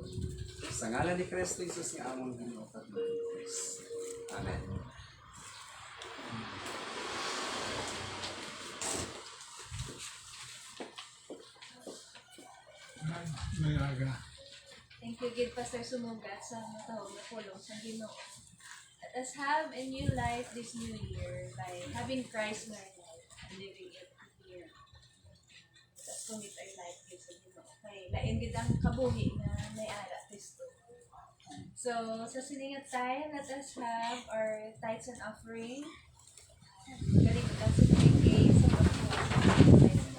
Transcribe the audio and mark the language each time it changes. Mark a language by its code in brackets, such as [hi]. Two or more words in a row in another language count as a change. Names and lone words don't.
[hil] Sa ngalan ni Kristo Jesus nga amon Ginoo kag Diyos. Amen. [en] Thank you, [hil] Gid Pastor Sumugat, sa matawag na pulong sa Ginoo. [en] Let us have a new life this new year by having Christ in our life and living it here. Let us commit our life [hil] gid sa Ginoo. Kay lain gid ang kabuhi na may ara Kristo. [en] So, [hil] sa siningat [en] time, let us have our tithes and offering. [hil] Galing ka sa 3K sa pagpunan.